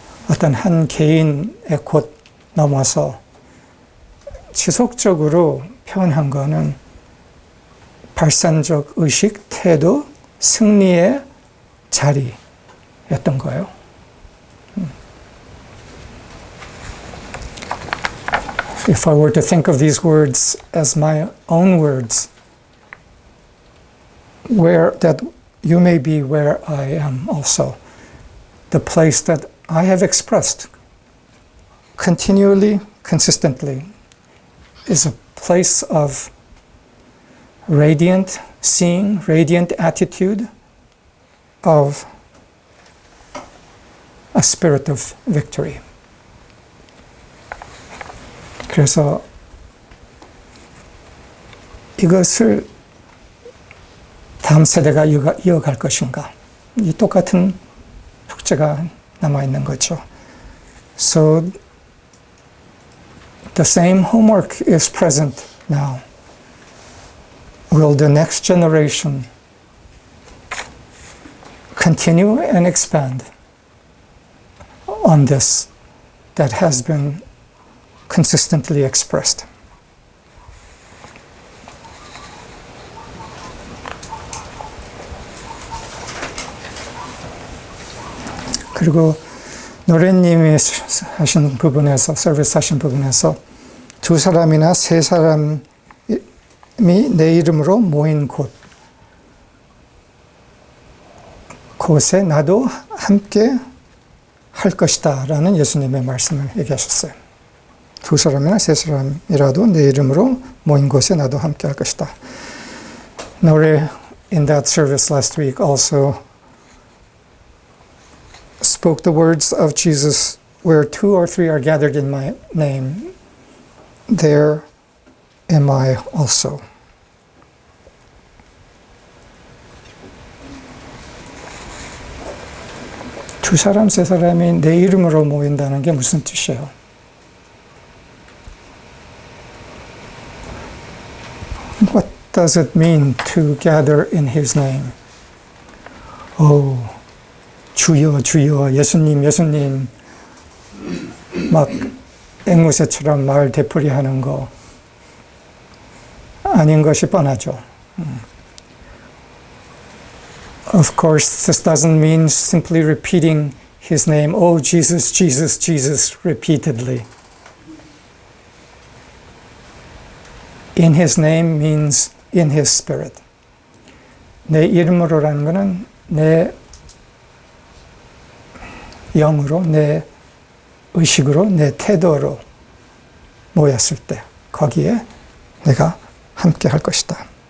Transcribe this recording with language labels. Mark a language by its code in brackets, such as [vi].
[ko] 어떤 한 개인의 곳 넘어서 지속적으로 표현한 거는 발산적 의식, 태도, 승리의 자리였던 거예요. [en] If I were to think of these words as my own words, where that you may be where I am also, the place that I have expressed continually, consistently, is a place of radiant seeing, radiant attitude, of a spirit of victory. [ko] 그래서 이것을 다음 세대가 이어갈 것인가? 이 똑같은 숙제가 남아있는 거죠. [en] So the same homework is present now. Will the next generation continue and expand on this that has been consistently expressed? [ko] 그리고 노래님이 하신 부분에서, 서비스 하신 부분에서 두 사람이나 세 사람이 내 이름으로 모인 곳에 나도 함께 할 것이다 라는 예수님의 말씀을 얘기하셨어요. 두 사람이나 세 사람이라도 내 이름으로 모인 곳에 나도 함께 할 것이다. [en] 노래 in that service last week also spoke the words of Jesus, where two or three are gathered in my name, there am I also. [ko] 두 사람, 세 사람이 내 이름으로 모인다는 게 무슨 뜻이에요? [en] What does it mean to gather in His name? [ko] 주여, 주여, 예수님, 예수님, 막 앵무새처럼 말 되풀이하는 거 아닌 것이 뻔하죠. [en] Of course, this doesn't mean simply repeating His name, oh, Jesus, Jesus, Jesus, repeatedly. In His name means in His Spirit. [ko] 내 이름으로라는 것은 내 영으로, 내 의식으로, 내 태도로 모였을 때 거기에 내가 함께 할 것이다.